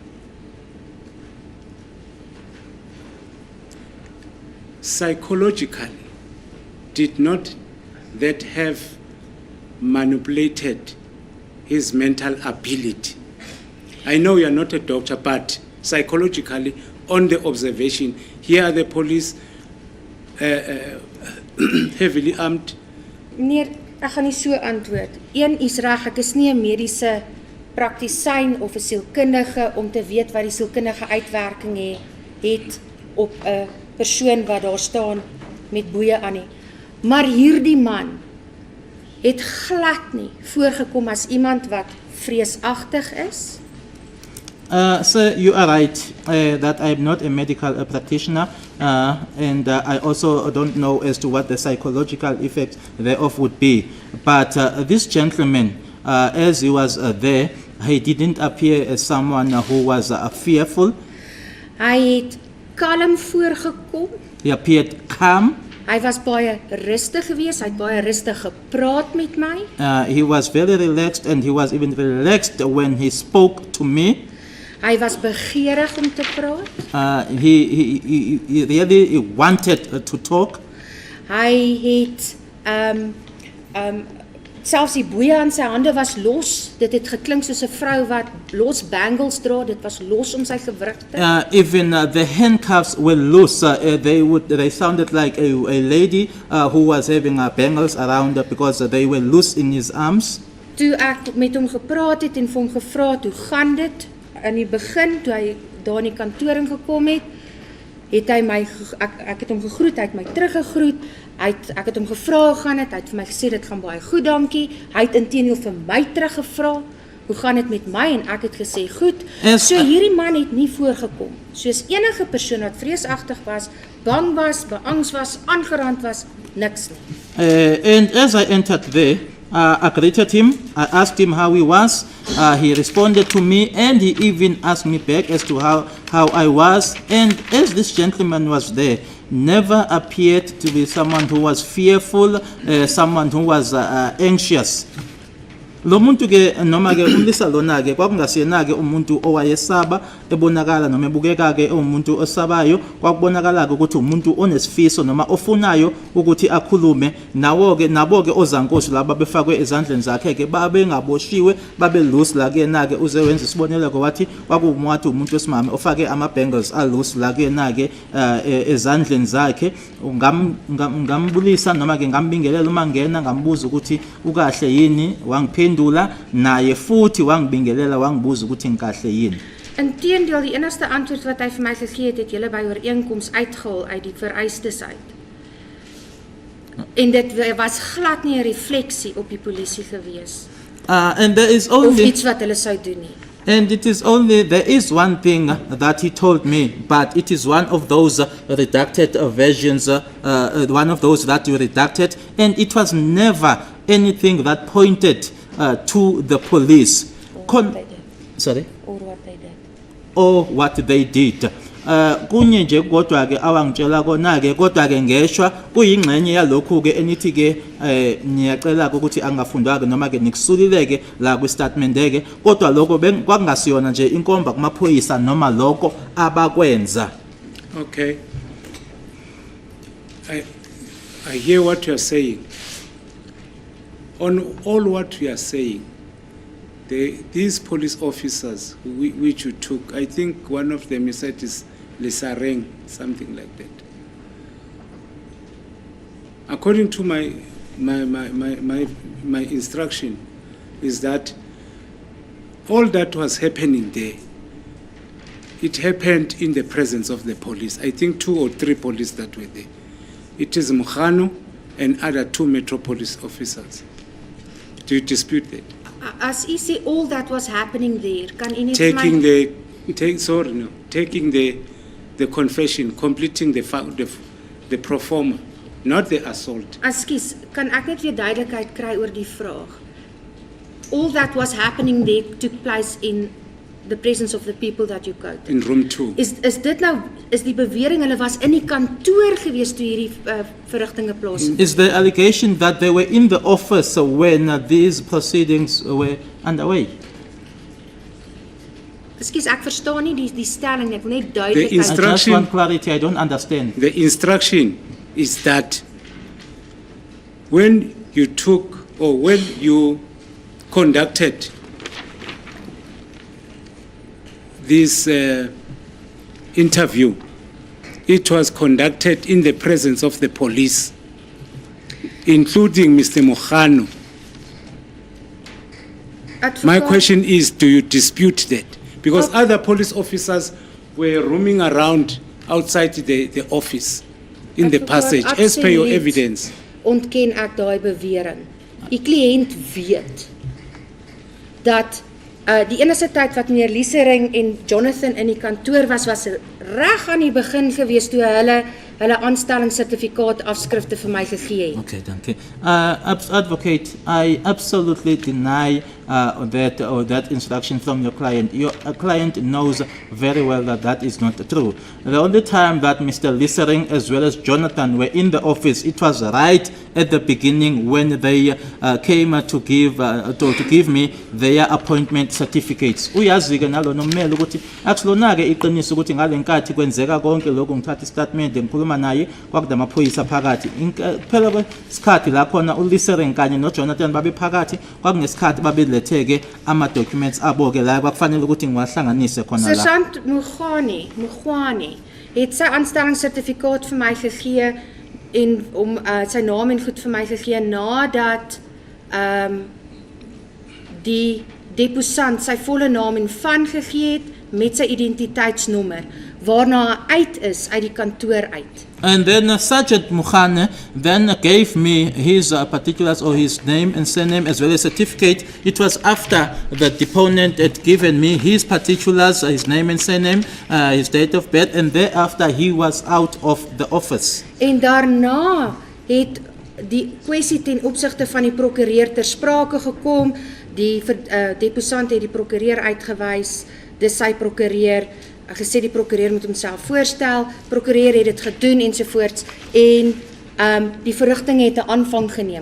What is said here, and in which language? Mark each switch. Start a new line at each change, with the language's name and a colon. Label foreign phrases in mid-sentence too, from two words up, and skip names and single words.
English: Psychologically, did not that have manipulated his mental ability? I know you are not a doctor, but psychologically, on the observation, here are the police heavily armed.
Afrikaans: Meneer, ek gaan nie so antwoord. Een, is reg, ek is nie 'n mediese praktisyn of 'n sielkundige om te weet wat die sielkundige uitwerking het op 'n persoon wat daar staan met boeye aan nie. Maar hierdie man het glad nie voorgekom as iemand wat vreesagtig is.
English: Sir, you are right that I am not a medical practitioner, and I also don't know as to what the psychological effect thereof would be. But this gentleman, as he was there, he didn't appear as someone who was fearful.
Afrikaans: Hy het kalm voorgekom.
English: He appeared calm.
Afrikaans: Hy was baie rustig geweest, hy het baie rustig gepraat met my.
English: He was very relaxed, and he was even relaxed when he spoke to me.
Afrikaans: Hy was begeerig om te praat.
English: He really wanted to talk.
Afrikaans: Hy het selfs die boeye aan sy hande was los. Dit het geklink soos 'n vrou wat los bangles dra. Dit was los om sy gewrigte.
English: Even the handcuffs were loose. They sounded like a lady who was having bangles around her because they were loose in his arms.
Afrikaans: Toe ek met hom gepraat het en vir hom gevra het, hoe gaan dit? In die begin, toe hy daar in die kantoor ingekom het, het hy my, ek het hom gegroet, hy het my teruggegroet, ek het hom gevra hoe gaan dit, hy het vir my gesê, dit gaan baie goed, dankie, hy het inteendeel vir my teruggevra, hoe gaan dit met my, en ek het gesê, goed, so hierdie man het nie voorgekom, soos enige persoon wat vreesagtig was, bang was, beangs was, aangerand was, niks nie.
English: And as I entered there, I greeted him, I asked him how he was, he responded to me, and he even asked me back as to how I was, and as this gentleman was there, never appeared to be someone who was fearful, someone who was anxious.
Zulu: Lo muntu ke noma ke umlisa lona ke kwakungasiyena ke umuntu owayesaba ebonakala noma ebukeka ke umuntu osabayo kwakubonakala ke ukuthi umuntu onesifiso noma ofunayo ukuthi akhulume nabo ke ozankosi laba befakwe ezandleni zakhe ke babe ngaboshiwe babe loose la kuyena ke uze wenza isibonelelo wathi kwakuwathi umuntu wesimame ofake ama bangles a loose la kuyena ke ezandleni zakhe ngambulisa noma ke ngambingelela uma ngena ngambuza ukuthi ukahle yini wangiphendula naye futhi wangibingelela wangibuza ukuthi ngikahle yini.
Afrikaans: Inteendeel, die enigste antwoord wat hy vir my gegee het, het julle by ooreenkoms uitgehaal uit die vereistes uit. En dit was glad nie 'n refleksie op die polisie gewees.
English: And there is
Afrikaans: Of
English: only
Afrikaans: iets wat hulle sou doen nie.
English: And it is only, there is one thing that he told me, but it is one of those redacted versions, one of those that you redacted, and it was never anything that pointed to the police. Sorry? Or what they did. Or what they did.
Zulu: Kunye nje kodwa ke awangitshela kona ke kodwa ke ngeshwa kuyingxenye yalokhu ke enithi ke ngiyacela ukuthi angafundwa ke noma ke nikusulileke la ku statement ke kodwa lokho kwakungasiyona nje inkomba kumaphoyisa noma lokho abakwenza.
English: Okay. I hear what you are saying. On all what you are saying, these police officers which you took, I think one of them you said is Lesareng, something like that. According to my instruction, is that all that was happening there, it happened in the presence of the police. I think 2 or 3 police that were there. It is Mkhano and other 2 Metropolis officers. Do you dispute that?
Afrikaans: As u sê
English: all that was happening there,
Afrikaans: kan u net
English: taking the confession, completing the pro forma, not the assault.
Afrikaans: Ekskuus, kan ek net weer duidelikheid kry oor die vraag?
English: All that was happening there took place in the presence of the people that you quoted. in room 2.
Afrikaans: Is dit nou, is die bewering hulle was in die kantoor gewees toe hierdie verrigtinge plaasvind?
English: Is the allegation that they were in the office when these proceedings were underway?
Afrikaans: Ekskuus, ek verstaan nie die stelling nie. Ek wil net
English: The
Afrikaans: duidelikheid.
English: I just Instruction- want clarity, I don't understand. The instruction is that when you took or when you conducted this interview, it was conducted in the presence of the police, including Mr. Mojano. My
Afrikaans: Advokaat-
English: question is, do you dispute that? Because other police officers were roaming around outside the office in the
Afrikaans: Advokaat,
English: passage, as per your
Afrikaans: absoluut
English: evidence.
Afrikaans: Ontken ek daai bewering. Die kliënt weet dat die enigste tyd wat meneer Liesering en Jonathan in die kantoor was reg aan die begin gewees toe hulle aanstellingssertifikaat afskrifte vir my gegee het. Okay, dankie.
English: Advocate, I absolutely deny that instruction from your client. Your client knows very well that that is not true. The only time that Mr. Liesering as well as Jonathan were in the office, it was right at the beginning when they came to give me their appointment certificates.
Zulu: Uyazi-ke nalo nommeli ukuthi akulona-ke iqiniso ukuthi ngale nkathi kwenzeka konke lokho ngithatha istatement ngikhuluma naye kwakude amaphoyisa phakathi. Phela kwesikhathi la khona uLiesering kanye noJonathan babe phakathi kwakungesikhathi babeletheke ama-documents abo-ke la kwakufanele ukuthi ngiwahlanganise khona la.
Afrikaans: Sergeant Mugwani het sy aanstellingssertifikaat vir my gegee en om sy naam en goed vir my gegee nadat die deposant sy volle naam en van gegee het met sy identiteitsnommer waarna hy uit is uit die kantoor uit.
English: And then Sergeant Mukhane then gave me his particulars or his name and surname as well as certificate. It was after the deponent had given me his particulars, his name and surname, his date of birth, and thereafter he was out of the office.
Afrikaans: En daarna het die kwessie ten opsigte van die prokureur ter sprake gekom. Die deposant het die prokureur uitgewys, dis sy prokureur, gesê die prokureur moet homself voorstel, prokureur het dit gedoen ensovoorts en die verrigting het 'n aanvang geneem.